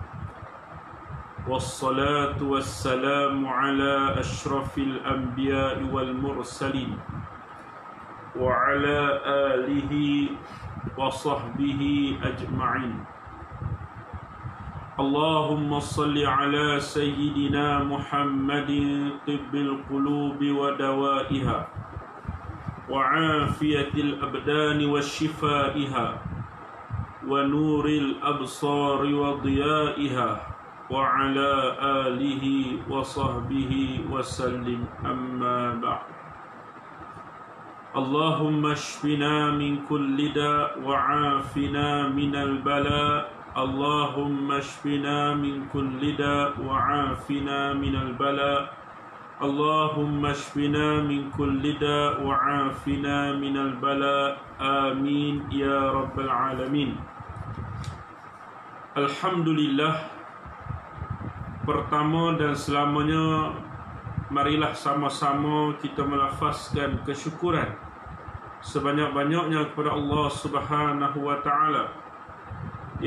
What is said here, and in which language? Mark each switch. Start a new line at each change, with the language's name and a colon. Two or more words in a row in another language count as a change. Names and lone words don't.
Arabic: والصلاة والسلام على أشرف الأنبياء والمرسلين وعلى آله وصحبه أجمعين. اللهم صل على سيدنا محمد طب القلوب ودوائها وعافية الأبدان وشفائها ونور الأبصار وضيائها وعلى آله وصحبه وسلم، أما بعد. اللهم اشفنا من كل داء وعافنا من البلاء'. اللهم اشفنا من كل داء وعافنا من البلاء'. اللهم اشفنا من كل داء وعافنا من البلاء'. آمين يا رب العالمين. Alhamdulillah.
Malay: Pertama dan selamanya, marilah sama-sama kita melafazkan kesyukuran sebanyak-banyaknya kepada Allah
Arabic: سبحانه وتعالى
Malay: di